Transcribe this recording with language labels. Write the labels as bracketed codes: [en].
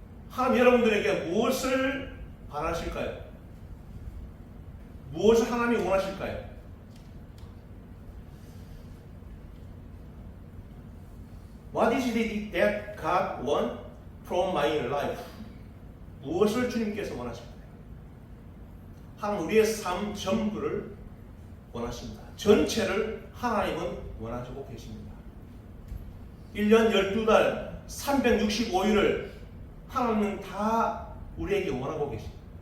[ko] 하나님 여러분들에게 무엇을 바라실까요? 무엇을 하나님이 원하실까요? [en] What is it that God wants from my life? [ko] 무엇을 주님께서 원하십니까? 하나님 우리의 삶 전부를 원하십니다. 전체를 하나님은 원하시고 계십니다. 1년 12달 365일을 하나님은 다 우리에게 원하고 계십니다.